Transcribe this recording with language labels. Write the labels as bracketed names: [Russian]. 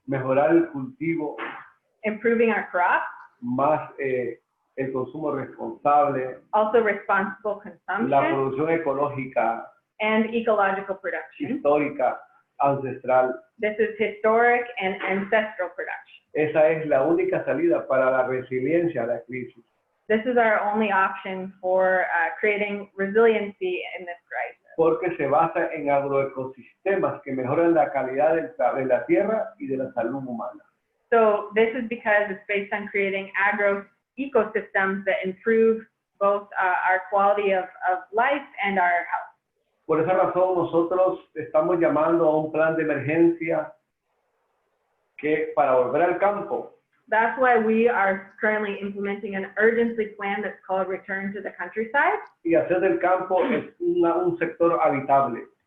[Spanish] mejorar el cultivo, [English] improving our crops, [Spanish] más el consumo responsable, [English] also responsible [Spanish] la [English] consumption, [Spanish] producción ecológica, [English] and ecological production. [Spanish] histórica, ancestral. [English] This is historic and ancestral production. [Spanish] Esa es la única salida para la resiliencia a la crisis. [English] This is our only option for creating resiliency in this crisis. [Spanish] Porque se basa en agroecosistemas que mejoran la calidad de la tierra y de la salud humana. [English] So this is because it's based on creating agroecosystems that improve both our quality of life and our health. [Spanish] Por esa razón nosotros estamos llamando a un plan de emergencia que para volver al campo. [English] That's why we are currently implementing an urgency plan that's called Return to the Countryside. [Spanish] Y hacer del campo es un sector habitable.